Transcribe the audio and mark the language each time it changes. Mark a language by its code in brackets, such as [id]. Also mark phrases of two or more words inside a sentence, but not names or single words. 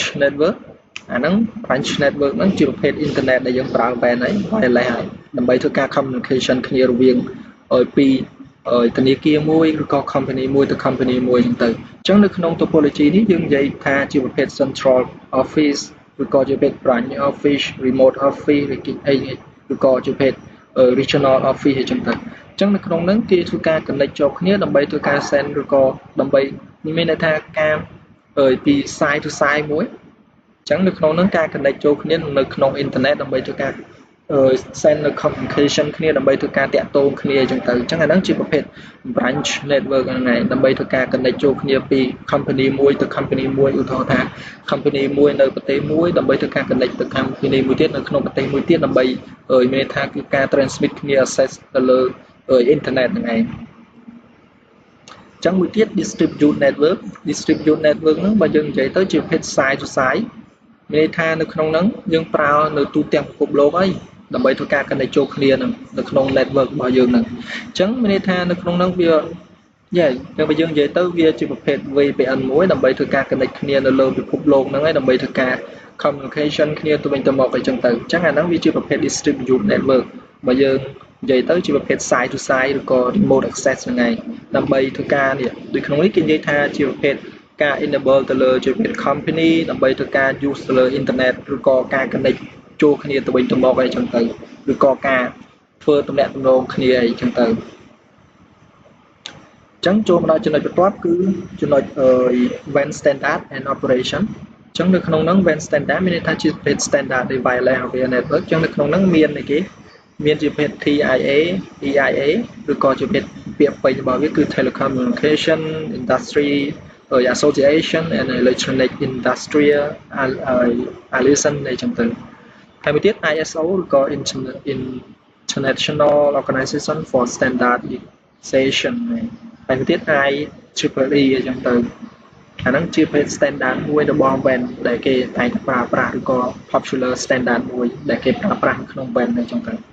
[km] network អាហ្នឹង [en] branch network [km] ហ្នឹងជាប្រភេទ internet ដែលយើងប្រើ WAN ហើយ wireless ហើយដើម្បីធ្វើការ communication គ្នារវាងពីធនា គារមួយឬក៏ company មួយទៅ company មួយអញ្ចឹងទៅអញ្ចឹងនៅក្នុង topology នេះយើងនិយាយថាជាប្រភេទ [en] central office [km] ឬក៏ជាប្រភេទ [en] branch office remote office [km] ឬក៏ជាប្រភេទ [en] regional office [km] អញ្ចឹងទៅអញ្ចឹងនៅក្នុងហ្នឹងគេធ្វើការ connect ចូលគ្នាដើម្បីធ្វើការ send ឬក៏ដើម្បីមានន័យថាការពី [en] side to side [km] មួយអញ្ចឹងនៅក្នុងហ្នឹងការ connect ចូលគ្នានៅក្នុង internet ដើម្បីធ្វើការ send នៅ communication គ្នាដើម្បីធ្វើការតាក់ទងគ្នាអញ្ចឹងទៅអញ្ចឹងអាហ្នឹងជាប្រភេទ [en] branch network [km] ហ្នឹងឯងដើម្បីធ្វើការ connect ចូលគ្នាពី company មួយទៅ company មួយឧទាហរណ៍ថា company មួយនៅប្រទេសមួយដើម្បីធ្វើការ connect ទៅ company មួយទៀតនៅក្នុងប្រទេសមួយទៀត ដើម្បីមានន័យថាគឺការ transmit គ្នា access ទៅលើ internet ហ្នឹងឯងអញ្ចឹងមួយទៀត [en] distribute network [km] ហ្នឹងបើយើងនិយាយទៅជាប្រភេទ [en] side to side [km] មានន័យថានៅក្នុងហ្នឹងយើងប្រើនៅទូទាំងពិភពលោក ហើយដើម្បីធ្វើការ connect ចូលគ្នានៅក្នុង network របស់យើងហ្នឹងអញ្ចឹងមានន័យថានៅក្នុងហ្នឹងវាតែបើយើងនិយាយទៅវាជាប្រភេទ VPN មួយ ដើម្បីធ្វើការ connect គ្នានៅលើពិភពលោកហ្នឹងហើយដើម្បីធ្វើការ communication គ្នាទៅវិញទៅមកអីចឹងទៅអញ្ចឹងអាហ្នឹងវាជាប្រភេទ [en] distribute network [km] បើយើងនិយាយទៅជាប្រភេទ [en] side to side [km] ឬក៏ [en] remote access [km] ហ្នឹងឯងដើម្បីធ្វើការនេះដូចក្នុងនេះគេនិយាយថាជាប្រភេទការ enable ទៅលើជាប្រភេទ company ដើម្បីធ្វើការ use ទៅលើ internet ឬក៏ការ connect ចូលគ្នាទៅវិញទៅមកអីចឹងទៅឬក៏ការធ្វើទំនាក់ទំនងគ្នាអីចឹងទៅ អញ្ចឹងចូលមកដល់ចំណុចបន្ទាប់គឺចំណុច [en] WAN standard and operation [km] អញ្ចឹងនៅក្នុងហ្នឹង [en] WAN standard [km] មានន័យថាជាប្រភេទ [en] standard wireless area network [km] អញ្ចឹងនៅក្នុងហ្នឹងមានអីគេមានជាប្រភេទ TIA EIA ឬក៏ជាប្រភេទពា ក្យពេចន៍របស់វាគឺ [en] telecommunication industry association and electronic industrial alliance [km] អីចឹងទៅហើយមួយទៀត ISO ឬក៏ International Organization for Standardization ហើយមួយទៀត IEEE អញ្ចឹងទៅអាហ្នឹងជាប្រភេទ standard មួយរបស់ WAN ដែលគេតែងតែប្រើប្រាស់ឬក៏ [en] popular standard [km] មួយដែលគេប្រើប្រាស់ក្នុង WAN អញ្ចឹងទៅ